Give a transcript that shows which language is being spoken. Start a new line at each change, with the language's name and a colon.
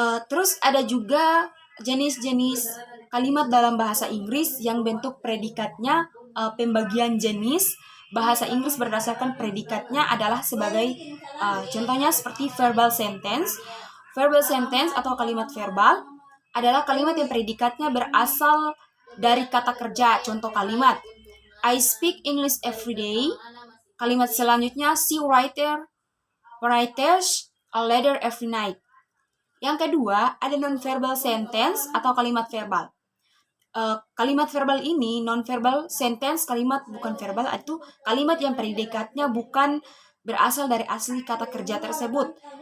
Indonesian: Terus ada juga jenis-jenis kalimat dalam bahasa Inggris yang bentuk predikatnya pembagian jenis bahasa Inggris berdasarkan predikatnya adalah sebagai contohnya seperti verbal sentence. Verbal sentence atau kalimat verbal adalah kalimat yang predikatnya berasal dari kata kerja. Contoh kalimat,
English: I speak English every day.
Indonesian: Kalimat selanjutnya,
English: she writes a letter every night.
Indonesian: Yang kedua, ada non-verbal sentence atau kalimat verbal. Kalimat verbal ini, non-verbal sentence, kalimat bukan verbal, itu kalimat yang predikatnya bukan berasal dari asli kata kerja tersebut.